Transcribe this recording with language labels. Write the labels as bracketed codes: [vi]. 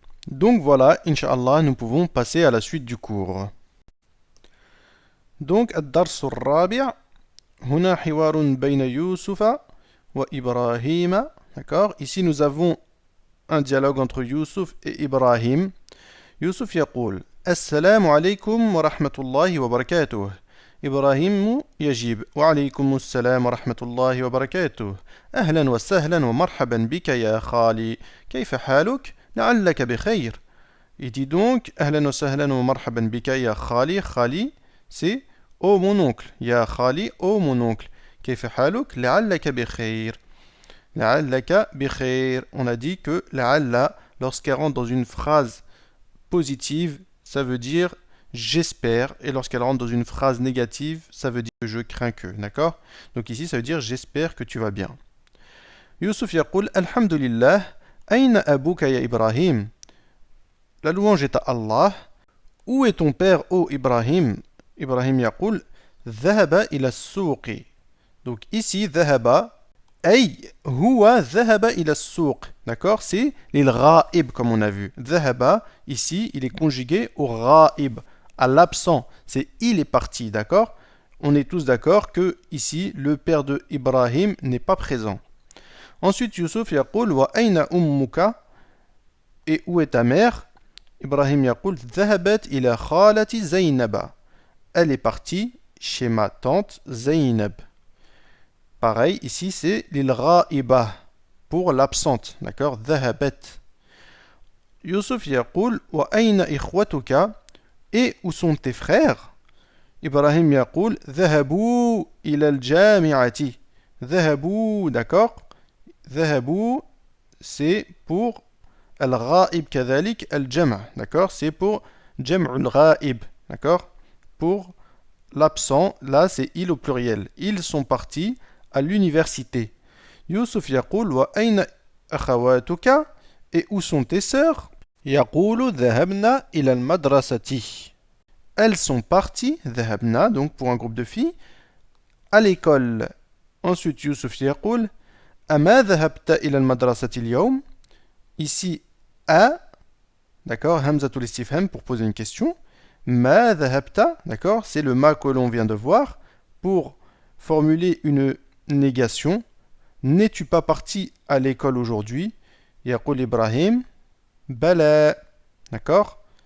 [fr] Donc voilà, Inch'Allah, nous pouvons passer à la suite du cours. [ar] Donc, الدرس الرابع هنا حوار بين يوسف وإبراهيم. [fr] D'accord? Ici, nous avons un dialogue entre Youssouf et Ibrahim. [ar] يوسف يقول السلام عليكم ورحمة الله وبركاته. إبراهيم يجيب وعليكم السلام ورحمة الله وبركاته. أهلا وسهلا ومرحبا بك يا خالي. كيف حالك؟ لعلك بخير. [fr] Il dit donc [ar] أهلا وسهلا ومرحبا بك يا خالي. خالي [fr] c'est oh mon oncle. [ar] يا خالي [fr] oh mon oncle. [ar] كيف حالك؟ لعلك بخير. لعلك بخير. [fr] On a dit que لعل, lorsqu'elle rentre dans une phrase positive, ça veut dire j'espère, et lorsqu'elle rentre dans une phrase négative, ça veut dire que je crains que, d'accord? Donc ici, ça veut dire j'espère que tu vas bien. [ar] Youssouf يقول الحمد لله أين أبوك يا إبراهيم. [fr] La louange est à Allah. Où est ton père, ô Ibrahim? [ar] Ibrahim يقول ذهب إلى السوق. [fr] Donc ici, [ar] ذهب أي هو ذهب إلى السوق. [fr] D'accord? C'est les ra'ib comme on a vu. [ar] ذهب, [fr] ici, il est conjugué au ra'ib, à l'absent. C'est il est parti, d'accord? On est tous d'accord que ici, le père de Ibrahim n'est pas présent. [ar] Ensuite, Youssouf يقول وأين أمك. [fr] Et où est ta mère? [ar] Ibrahim يقول ذهبت إلى خالتي زينب. [fr] Elle est partie chez ma tante Zaynab. Pareil, ici c'est lil ra'iba pour l'absente, d'accord? [ar] ذهبت. Youssouf يقول وأين إخوتك. [fr] Et où sont tes frères? [ar] Ibrahim يقول ذهبوا إلى الجامعة. ذهبوا, [fr] d'accord? ذهبوا c'est pour al-ra'ib [ar] كذلك [fr] al-jam', d'accord? C'est pour jam'ul ra'ib, d'accord? Pour l'absent, là c'est ils au pluriel. Ils sont partis à l'université. [ar] Youssouf يقول وأين أخواتك. [fr] Et où sont tes sœurs? [ar] يقول ذهبنا إلى المدرسة. [fr] Elles sont parties, [ar] ذهبنا, [fr] donc pour un groupe de filles, à l'école. [ar] Ensuite Youssouf يقول أما ذهبت إلى المدرسة اليوم. [fr] Ici a, d'accord, hamzatul istifham pour poser une question. [ar] Ma dhahabta, [fr] d'accord, c'est le ma que l'on vient de voir pour formuler une négation. N'es-tu pas parti à l'école aujourd'hui? [ar] Yaqul Ibrahim bala, [fr] d'accord?